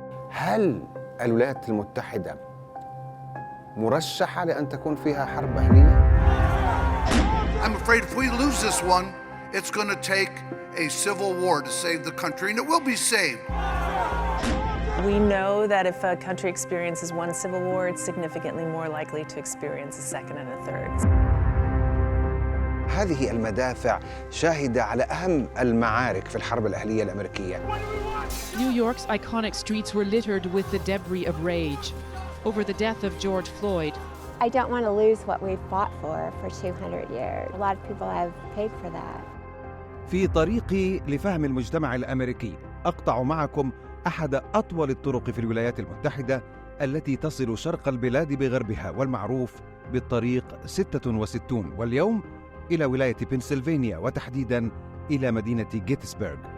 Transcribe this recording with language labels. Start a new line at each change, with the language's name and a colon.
Arabic: هل الولايات المتحدة مرشحة لأن تكون فيها حرب أهلية؟
English: I'm afraid if we lose this one, it's going to take a civil war to save the country, and it will be saved. We know that if a country experiences one civil war, it's significantly more likely to experience a second and a third.
Arabic: هذه المدافع شاهدة على أهم المعارك في الحرب الأهلية الأمريكية.
English: New York's iconic streets were littered with the debris of rage over the death of George Floyd. I don't want to lose what we've fought for 200 years. A lot of people have paid for that.
Arabic: في طريقي لفهم المجتمع الأمريكي أقطع معكم أحد أطول الطرق في الولايات المتحدة التي تصل شرق البلاد بغربها، والمعروف بالطريق 66، واليوم إلى ولاية بنسلفانيا وتحديداً إلى مدينة جيتسبرغ.